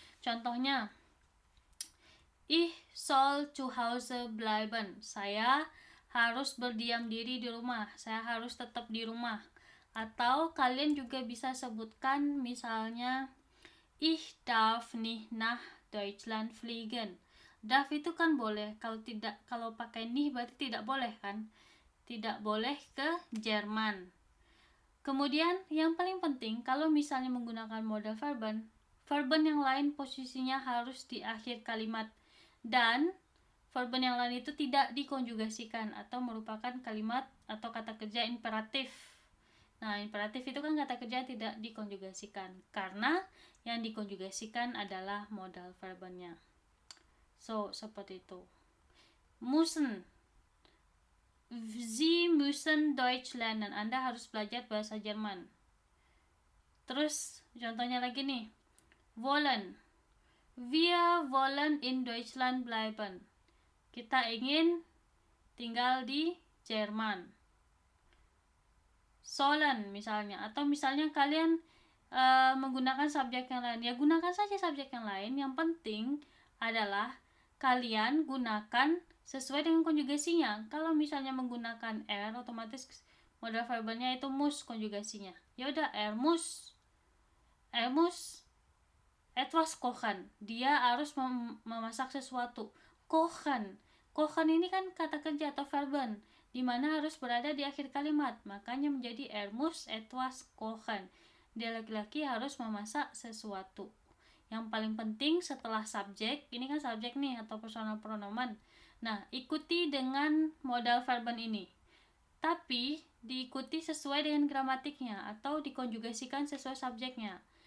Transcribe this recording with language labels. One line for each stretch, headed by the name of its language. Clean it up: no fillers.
Indonesian: Contohnya,
German: ich soll zu Hause bleiben.
Indonesian: Saya harus berdiam diri di rumah. Saya harus tetap di rumah. Atau kalian juga bisa sebutkan misalnya,
German: ich darf nicht nach Deutschland fliegen.
Indonesian: Darf itu kan boleh. Kalau pakai nicht berarti tidak boleh kan? Tidak boleh ke Jerman. Kemudian yang paling penting, kalau misalnya menggunakan modal verben yang lain posisinya harus di akhir kalimat, dan verben yang lain itu tidak dikonjugasikan atau merupakan kalimat atau kata kerja imperatif. Nah, imperatif itu kan kata kerja tidak dikonjugasikan, karena yang dikonjugasikan adalah modal verbennya. So, seperti itu. Müssen.
German: Sie müssen Deutsch lernen.
Indonesian: Anda harus belajar bahasa Jerman. Terus contohnya lagi nih. Wollen.
German: Wir wollen in Deutschland bleiben.
Indonesian: Kita ingin tinggal di Jerman. Sollen misalnya. Atau misalnya kalian menggunakan subjek yang lain. Ya gunakan saja subjek yang lain. Yang penting adalah kalian gunakan sesuai dengan konjugasinya. Kalau misalnya menggunakan er, otomatis modal verbennya itu muss konjugasinya. Ya udah,
German: er muss etwas kochen.
Indonesian: Dia harus memasak sesuatu. kochen. Kochen ini kan kata kerja atau verben, di mana harus berada di akhir kalimat. Makanya menjadi
German: er muss etwas kochen.
Indonesian: Dia laki-laki harus memasak sesuatu. Yang paling penting setelah subjek, ini kan subjek nih atau personal pronoun. Nah, ikuti dengan modal verben ini. Tapi diikuti sesuai dengan gramatiknya atau dikonjugasikan sesuai subjeknya.